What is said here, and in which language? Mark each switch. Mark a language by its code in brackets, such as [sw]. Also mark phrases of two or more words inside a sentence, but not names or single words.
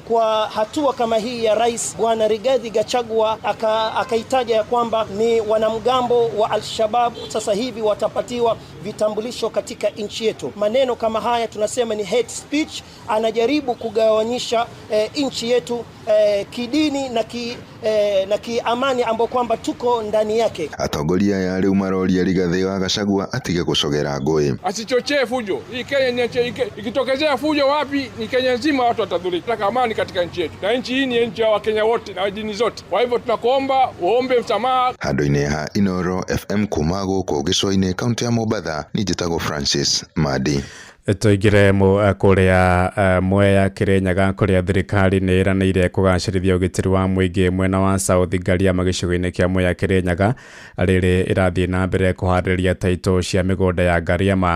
[sw] Kwa hatua kama hii ya rais Bwana Rigathĩ Gachagua akaitaja ya kwamba ni wanamgambo wa Al-Shabab sasa hivi watapatiwa vitambulisho katika nchi yetu. Maneno kama haya tunasema ni [en] hate speech. [sw] Anajaribu kugawanyisha nchi yetu kidini na kiamani ambao kwamba tuko ndani yake. [ki] Atongoria ya rĩu maroria Rigathĩ wa Gachagua atige gũcogera ngũĩ. [sw] Asichochee fujo. Hii Kenya ikitokezea fujo wapi ni Kenya nzima watu watadhurika. Tunataka amani katika nchi yetu. Na nchi hii ni nchi ya Wakenya wote na dini zote. Kwa hivyo tunakuomba uombe msamaha. [ki] Handũ-inĩ ha Inooro FM kuma gũkũ gĩcũa-inĩ kaunti ya Mombatha ni njĩtagwo Francis Madi. Tuingire kũrĩa Mwea Kĩrĩnyaga kũrĩa thirikari nĩ ĩranĩire kũgacĩrithia ũgitĩri wa mũingĩ mwena wa South Ngariama gĩcigo-inĩ kĩa Mwea Kĩrĩnyaga rĩrĩ ĩrathiĩ na mbere kũharĩria taitũ cia mĩgũnda ya Ngariama.